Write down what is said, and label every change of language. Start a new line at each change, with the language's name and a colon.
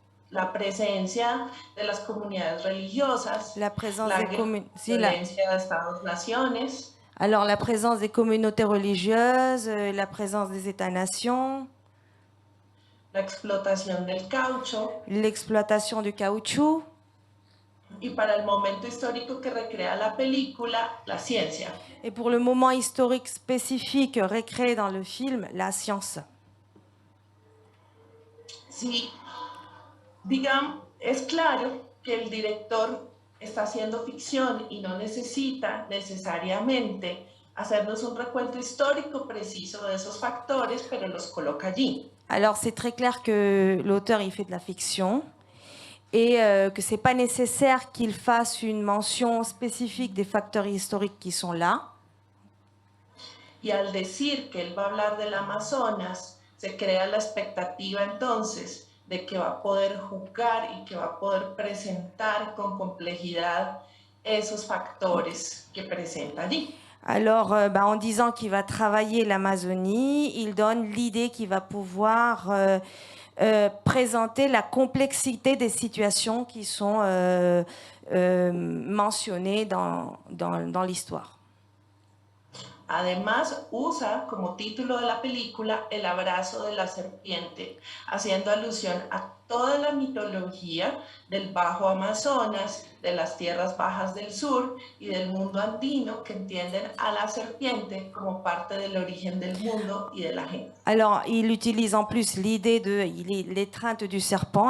Spanish: La presencia de las comunidades religiosas,
French: la présence
Spanish: violencia de Estados-naciones.
French: Alors, la présence des communautés religieuses, la présence des États-nations.
Spanish: La explotación del caucho.
French: L'exploitation du caoutchouc.
Spanish: Y para el momento histórico que recrea la película, la ciencia.
French: Et pour le moment historique spécifique recréé dans le film, la science.
Spanish: Sí, digamos, es claro que el director está haciendo ficción y no necesita necesariamente hacernos un recuento histórico preciso de esos factores, pero los coloca allí.
French: Alors, c'est très clair que l'auteur, il fait de la fiction et que ce n'est pas nécessaire qu'il fasse une mention spécifique des facteurs historiques qui sont là.
Spanish: Y al decir que él va a hablar del Amazonas, se crea la expectativa entonces de que va a poder jugar y que va a poder presentar con complejidad esos factores que presenta allí.
French: Alors, en disant qu'il va travailler l'Amazonie, il donne l'idée qu'il va pouvoir présenter la complexité des situations qui sont mentionnées dans l'histoire.
Spanish: Además, usa como título de la película el abrazo de la serpiente, haciendo alusión a toda la mitología del Bajo Amazonas, de las tierras bajas del sur y del mundo andino que entienden a la serpiente como parte del origen del mundo y de la gente.
French: Alors, il utilise en plus l'idée de l'étreinte du serpent.